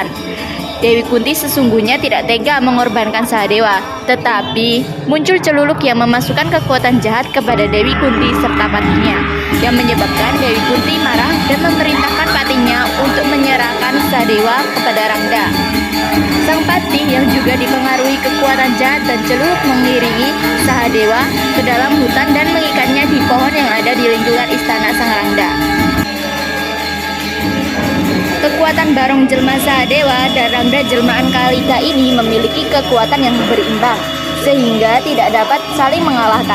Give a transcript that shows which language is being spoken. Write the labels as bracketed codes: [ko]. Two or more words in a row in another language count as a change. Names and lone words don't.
[id] Dewi Kunti sesungguhnya tidak tega mengorbankan Sahadewa, tetapi muncul celuluk yang memasukkan kekuatan jahat kepada Dewi Kunti serta patinya, yang menyebabkan Dewi Kunti marah dan memerintahkan patinya untuk menyerahkan Sahadewa kepada Rangda. Sang pati yang juga dipengaruhi kekuatan jahat dan celuluk mengiringi Sahadewa ke dalam hutan dan mengikatnya di pohon yang ada di lingkungan istana Sang Rangda. Kekuatan barong jelma Sahadewa dan Rangda jelmaan Kalika ini memiliki kekuatan yang berimbang, sehingga tidak dapat saling mengalahkan.